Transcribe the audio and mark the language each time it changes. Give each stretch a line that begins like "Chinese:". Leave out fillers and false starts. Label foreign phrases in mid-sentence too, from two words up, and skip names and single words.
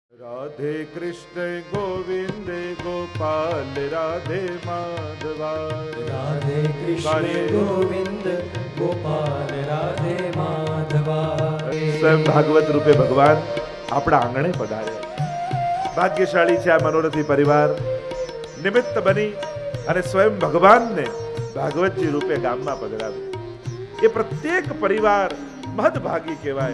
Gujarati: राधे कृष्ण गोविंद गोपाल राधे माधवा राधे कृष्ण गोविंद गोपाल राधे माधवा। સ્વયં ભાગવત રૂપે ભગવાન આપણા આંગણે પધાર્યા. ભાગ્યશાળી છે આ મનોરથી પરિવાર નિમિત્ત બની અને સ્વયં ભગવાનને ભાગવતજી રૂપે ગામમાં પધરાવ્યા. એ પ્રત્યેક પરિવાર મહદભાગી કહેવાય.